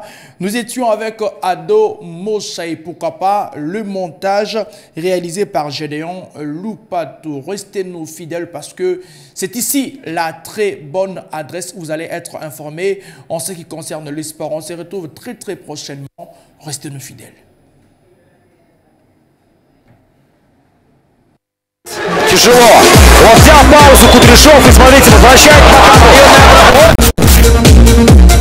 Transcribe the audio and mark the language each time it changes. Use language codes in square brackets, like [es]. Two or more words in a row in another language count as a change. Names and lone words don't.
[fr] Nous étions avec Ado Mocha et pourquoi pas le montage réalisé par Gédéon Loupatou. Restez-nous fidèles parce que c'est ici la très bonne adresse où vous allez être informés en ce qui concerne le sport. On se retrouve très très prochainement. Restez-nous fidèles. [ru] Тяжело. Он взял паузу, Кудряшов, и смотрите, возвращает на